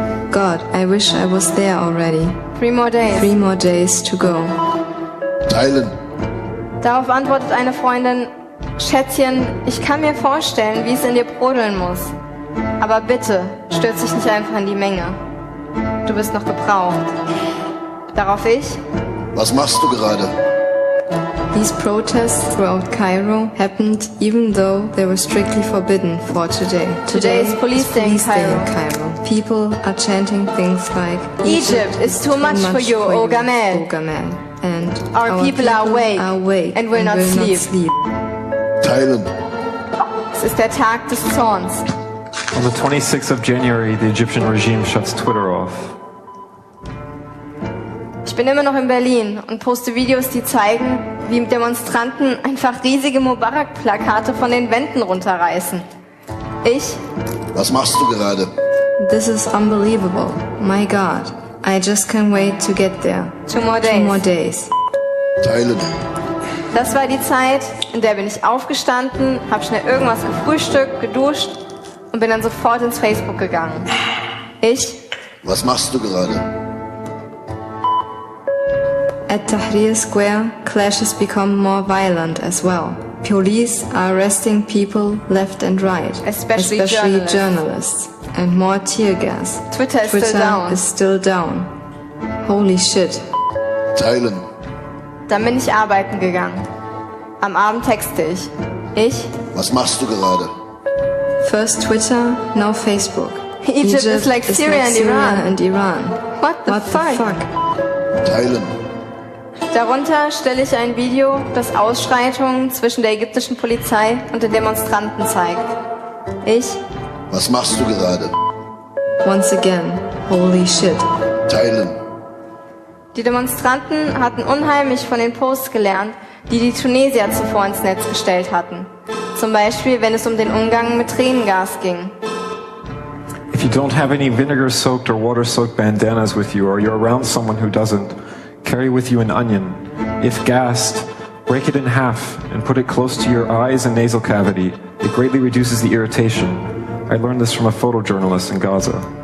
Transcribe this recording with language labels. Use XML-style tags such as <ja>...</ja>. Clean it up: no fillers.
<en>God, I wish I was there already. 3 more days. 3 more days to go.</en> <de>Teilen. Darauf antwortet eine Freundin, Schätzchen, ich kann mir vorstellen, wie es in dir brodeln muss. Aber bitte, stürz dich nicht einfach in die Menge. Du bist noch gebraucht. Darauf ich. Was machst du gerade?</de> <en>These protests throughout Cairo happened even though they were strictly forbidden for today. Today is Police Day in Cairo. People are chanting things like Egypt is too much for you, O Gamal. And our people are awake and will not sleep.</en> <de>Teilen. Es ist der Tag des Zorns.</de> <en>On the 26th of January, the Egyptian regime shuts Twitter off.</en> <de>Ich bin immer noch in Berlin und poste Videos, die zeigen, wie Demonstranten einfach riesige Mubarak-Plakate von den Wänden runterreißen. Ich. Was machst du gerade?</de> <en>This is unbelievable. My God. I just can't wait to get there. 2 more days. 2 more days.</en> <de>Teilen. Das war die Zeit, in der bin ich aufgestanden, habe schnell irgendwas gefrühstückt, geduscht und bin dann sofort ins Facebook gegangen. Ich. Was machst du gerade?</de> <en>At Tahrir Square, clashes become more violent as well. Police are arresting people left and right, especially journalists, and more tear gas. Twitter is still down. Holy shit.</en> <de>Teilen. Dann bin ich arbeiten gegangen. Am Abend texte ich. Ich. Was machst du gerade?</de> <en>First Twitter, now Facebook. Egypt is like Syria and Iran. What the fuck?</en> <de>Teilen. Darunter stelle ich ein Video, das Ausschreitungen zwischen der ägyptischen Polizei und den Demonstranten zeigt. Ich. Was machst du gerade?</de> <en>Once again, holy shit.</en> <de>Teilen. Die Demonstranten hatten unheimlich von den Posts gelernt, die die Tunesier zuvor ins Netz gestellt hatten. Zum Beispiel, wenn es um den Umgang mit Tränengas ging.</de> <en>If you don't have any vinegar-soaked or water-soaked bandanas with you, or you're around someone who doesn't, carry with you an onion. If gassed, break it in half and put it close to your eyes and nasal cavity. It greatly reduces the irritation. I learned this from a photojournalist in Gaza.</en>